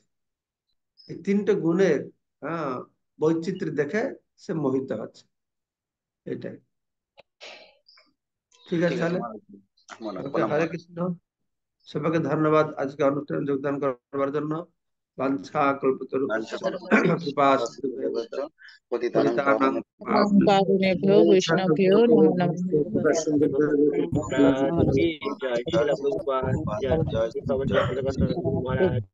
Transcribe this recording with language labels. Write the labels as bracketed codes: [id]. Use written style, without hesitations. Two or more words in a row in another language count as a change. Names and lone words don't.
[bn] এই তিনটে গুণের আহ বৈচিত্র্য দেখে সে মোহিত হচ্ছে। এটাই। ঠিক আছে ঠিক আছে তাহলে। মহারাজ, ওকে, প্রণাম হরে মহারাজ। কৃষ্ণ। সবাইকে ধন্যবাদ আজকে অনুষ্ঠানে যোগদান করবার জন্য। [sa] বাঞ্ছা লাঞ্ছা কল্পতরুভ্যশ্চ কৃপা সিন্ধুভ্যেব চ পতিতানাং পতিতানাং পাবনেভ্যো কারুণেভ্যো বৈষ্ণবেভ্যো নমো নমঃ। [bn] কী জয়, শ্রীলা প্রভুপাদ জয়, জয় श्री पवन জয় চক্রবর্তী মহারাজ